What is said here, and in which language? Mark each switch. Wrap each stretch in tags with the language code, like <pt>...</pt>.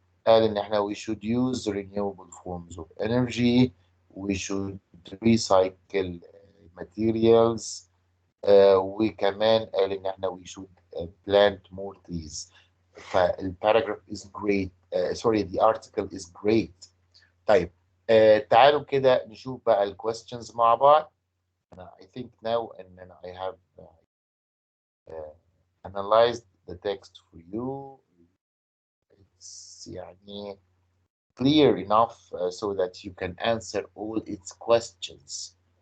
<ar>قال ان احنا</ar> <en>we should use renewable forms of energy, we should recycle materials,</en> <ar>وكمان قال ان احنا</ar> <en>we should plant more trees. فالباراجراف is great, sorry the article is great.</en> <ar>طيب تعالوا كده نشوف بقى الكويستشنز مع بعض.</ar> <en>I think now and I have analyzed the text for you. It's يعني clear enough so that you can answer all its questions.</en>